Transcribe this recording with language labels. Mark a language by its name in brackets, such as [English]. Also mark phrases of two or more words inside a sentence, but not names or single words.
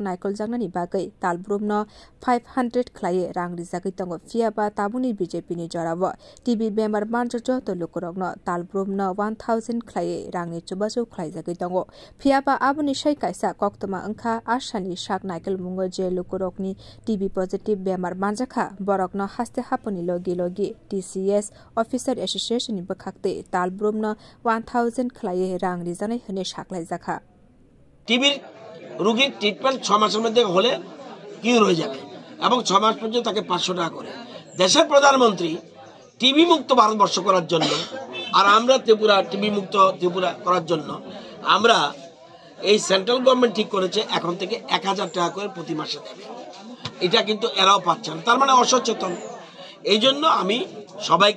[Kok Borok] नाइकल जांनानि बागै तालब्रुमनो 500 ख्लाये रां रिजागै दंगो फियाबा ताबुनि बीजेपी नि जराबो टीबी बेमार मानजक जतो लुकुरकनो तालब्रुमनो 1000 ख्लाये रांनि चुबासो ख्लायजागै दंगो फियाबा आबनि सै काइसा कक्तमा अंखा आशानि साक नाइकल मुंगो जे लुकुरकनि [English] TB positive [Kok Borok] बेमार मानजाखा बरकनो हास्ते हापनि लगी [English] TCS officer association [Kok Borok] नि बखाक्ते तालब्रुमनो 1000 ख्लाये रां रिजानाय हने साकलाय जाखा [Bangla] টিবির রোগীর ট্রিটমেন্ট 6 মাসের মধ্যে হলে কিউর হয়ে যাবে এবং 6 মাস পর্যন্ত তাকে 500 টাকা করে দেশের প্রধানমন্ত্রী টিবি মুক্ত ভারতবর্ষ করার জন্য আর আমরা ত্রিপুরা টিবি মুক্ত ত্রিপুরা করার জন্য আমরা এই [English] central government [Bangla] ঠিক করেছে এখন থেকে 1000 টাকা করে প্রতি মাসে দেবে এটা কিন্তু এরাও পাচ্ছে না তার মানে অসচেতন এইজন্য আমি সবাইকে